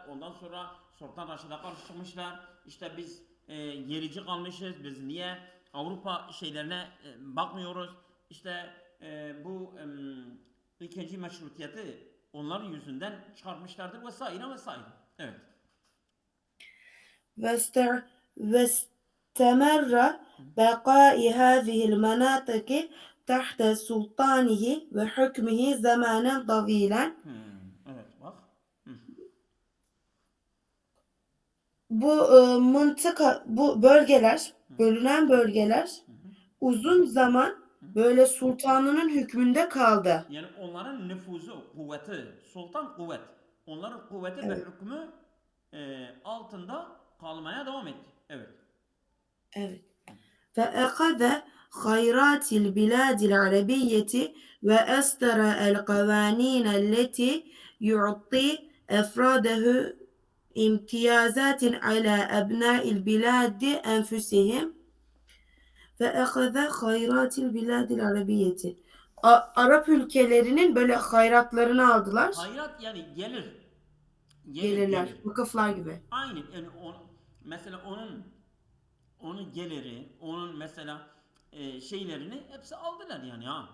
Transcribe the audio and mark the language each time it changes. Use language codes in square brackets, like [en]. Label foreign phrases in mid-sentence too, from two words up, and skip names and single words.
[tr] Ondan sonra Sultan Raşid'e karşı çıkmışlar. İşte biz gerici kalmışız. Biz niye Avrupa şeylerine bakmıyoruz? İşte bu ikinci meşrutiyeti onların yüzünden çıkartmışlardır vesaire vesaire. Evet. [ar] واستمر بقاء هذه المناطق تحت سلطانه وحكمه زمانا طويلا. [tr] Evet bak. Hı. Bu bölgeler, bölünen bölgeler uzun zaman böyle sultanının hükmünde kaldı. Yani onların nüfuzu, kuvveti, sultan kuvvet. Onların kuvveti ve Evet, hükmü altında kalmaya devam etti. Evet. evet. [ar] فأخذ خيرات البلاد العربية وأصدر القوانين التي يعطي أفراده امتيازات على أبناء البلاد أنفسهم فأخذ خيرات البلاد العربية. [tr] Arap ülkelerinin böyle hayratlarını aldılar. Hayrat yani gelir. Gelirler, Gelir. vakıflar gibi. Aynı yani mesela onun geliri, onun mesela şeylerini hepsi aldılar yani ha.